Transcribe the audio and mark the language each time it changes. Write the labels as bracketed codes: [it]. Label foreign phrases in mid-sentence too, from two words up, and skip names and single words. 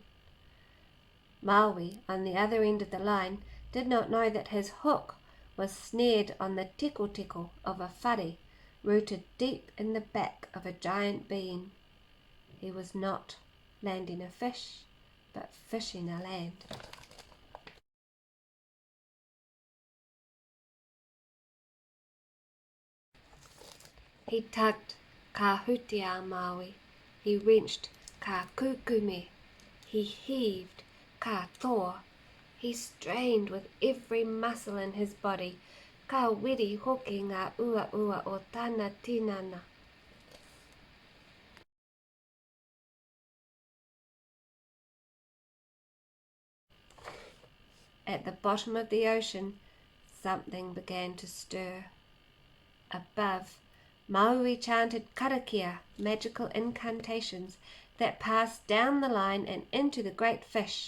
[en] Maui, on the other end of the line, did not know that his hook was snared on the teko of a whare, rooted deep in the back of a giant being. He was not landing a fish, but fishing a land. He tugged [mi] ka hutia Maui. [en] He wrenched [mi] ka kukume. [en] He heaved [mi] ka thaw. [en] He strained with every muscle in his body. [mi] Ka wiri hoki ngā ua o tana tinana. [en] At the bottom of the ocean, something began to stir. Above, Maui chanted karakia, magical incantations that passed down the line and into the great fish.